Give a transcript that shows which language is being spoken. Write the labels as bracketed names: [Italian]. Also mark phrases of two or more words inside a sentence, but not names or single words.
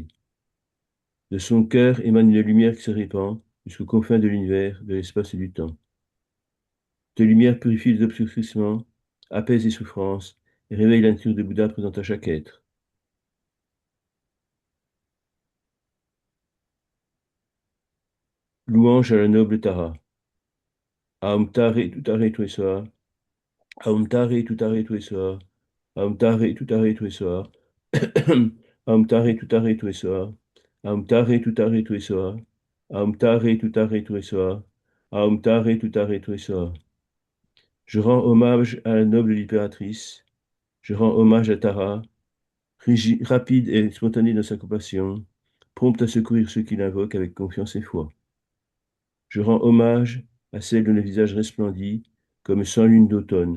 [French] De son cœur émane une lumière qui se répand jusqu'aux confins de l'univers, de l'espace et du temps. Cette lumière purifie les obscurcissements, apaise les souffrances et réveille la nature de Bouddha présente à chaque être. Louange à la noble Tara. [Sanskrit] ॐ तारे तुत्तारे तुरेस्वाहा, ॐ तारे तुत्तारे तुरेस्वाहा, ॐ तारे तुत्तारे तुरेस्वाहा, ॐ तारे तुत्तारे तुरेस्वाहा, ॐ तारे तुत्तारे तुरेस्वाहा, ॐ तारे तुत्तारे तुरेस्वाहा, ॐ तारे तुत्तारे तुरेस्वाहा. [French] Je rends hommage à la noble libératrice, je rends hommage à Tara, rapide et spontanée dans sa compassion, prompte à secourir ceux qui l'invoquent avec confiance et foi. Je rends hommage à celle dont le visage resplendit comme 100 lunes d'automne.